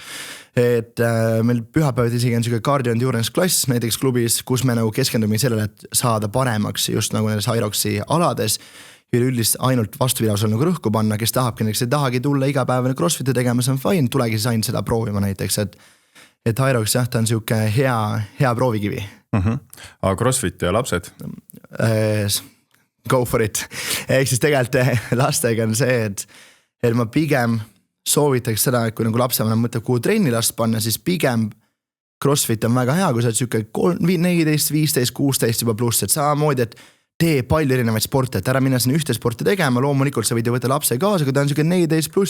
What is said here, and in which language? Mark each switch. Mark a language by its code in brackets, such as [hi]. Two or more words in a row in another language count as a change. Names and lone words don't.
[et] Et meil pühapäevad isegi on selline [en] cardio endurance [et] klass näiteks klubis, kus me nagu keskendume sellele, et saada paremaks just nagu nendes Hyroxi alades. Üleüldist ainult vastupidavusel nagu rõhku panna, kes tahabki, näiteks ei tahagi tulla igapäevane CrossFiti tegema, see on fine, tulegi siis ainult seda proovima näiteks, et Hyrox jah, ta on siuke hea proovikivi. Aga CrossFit ja lapsed? [en] Go for it. [et] Ehk siis tegelikult lastega on see, et ma pigem soovitaks seda, et kui nagu lapsevanem mõtleb, kuhu trenni last panna, siis pigem CrossFit on väga hea, kui sa oled siuke 14, 15, 16 juba pluss, et samamoodi, et tee palju erinevaid sporte, et ära minna sinna ühte sporti tegema, loomulikult sa võid ju võtta lapse kaasa, kui ta on siuke 14 pluss